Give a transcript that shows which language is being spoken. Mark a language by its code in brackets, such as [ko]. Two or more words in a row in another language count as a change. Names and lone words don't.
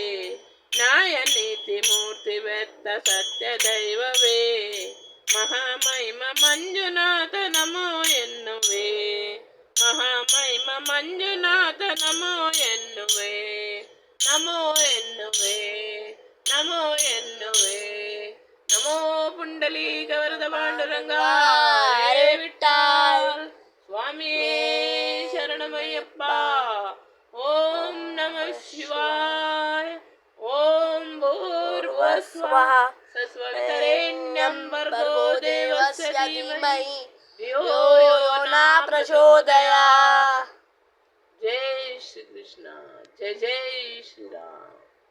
[kn] ನಾಯನೀತಿ ಮೂರ್ತಿ ವೇದ ಸತ್ಯ ದೈವವೇ ಮಹಾಮಹಿಮ ಮಂಜುನಾಥ ನಮೋ ಎನ್ನುವೆ ಮಹಾಮಹಿಮ ಮಂಜುನಾಥ ನಮೋ ಎನ್ನುವೆ ನಮೋ ಎನ್ನುವೆ ನಮೋ ಎನ್ನುವೆ ನಮೋ ಪುಂಡಲೀಕ ವರದ ಪಾಂಡುರಂಗ ಹರೇ ವಿಠ್ಠಲ್ ಸ್ವಾಮಿಯೇ ಶರಣಮಯ್ಯಪ್ಪ [sa] ಓಂ ನಮಃ ಶಿವಾಯ ಓಂ ಭೂರ್ಭುವಸ್ವಃ ತತ್ಸವಿತುರ್ವರೆಣ್ಯಂ ಭರ್ಗೋ ದೇವಸ್ಯ ಧೀಮಹಿ ಧಿಯೋ ಯೋ ನ ಪ್ರಚೋದಯಾತ್ [hi] जय श्री कृष्ण जय जय श्री राम.